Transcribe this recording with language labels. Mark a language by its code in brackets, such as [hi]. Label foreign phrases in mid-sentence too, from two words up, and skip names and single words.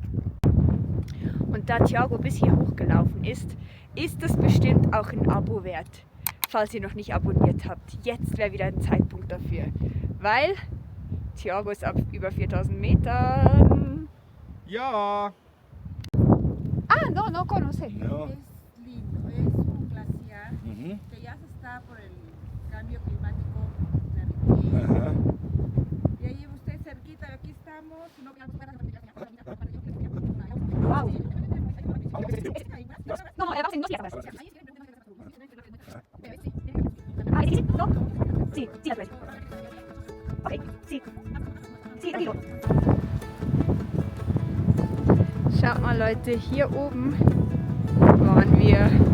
[de] Und da Thiago bis hier hochgelaufen ist, ist das bestimmt auch ein Abo wert. Falls ihr noch nicht abonniert habt, jetzt wäre wieder ein Zeitpunkt dafür. Weil Thiago ist ab über 4000 Metern. Ja. [es] Ah, no conoce. No. Es lindo, es un glaciar que ya se está por el cambio climático derritiendo. Ajá. Y ahí usted cerquita, aquí estamos. No, Wow. No, vamos en 2 días. Ah, sí, no. Sí, la puedes. Ok, sí. Sí, tranquilo. [de] Schaut mal Leute, hier oben waren wir.